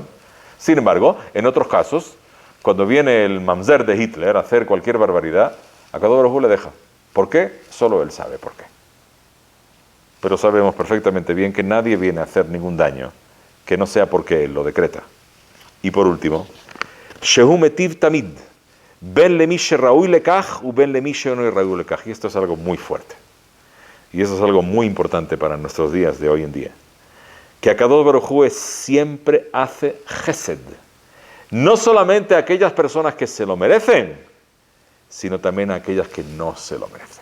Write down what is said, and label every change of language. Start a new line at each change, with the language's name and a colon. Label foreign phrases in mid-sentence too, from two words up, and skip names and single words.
Spanish: Sin embargo, en otros casos, cuando viene el mamzer de Hitler a hacer cualquier barbaridad, a Kadosh Baruj Hu le deja. ¿Por qué? Solo él sabe por qué. Pero sabemos perfectamente bien que nadie viene a hacer ningún daño que no sea porque él lo decreta. Y por último,
Hebrew: שהוא מטיב תמיד, בין למי שראוי לכך ובין למי שאינו ראוי לכך.
Spanish: Y esto es algo muy fuerte. Y eso es algo muy importante para nuestros días de hoy en día. Que Akadosh Baruj Hu siempre hace chesed. No solamente a aquellas personas que se lo merecen, sino también a aquellas que no se lo merecen.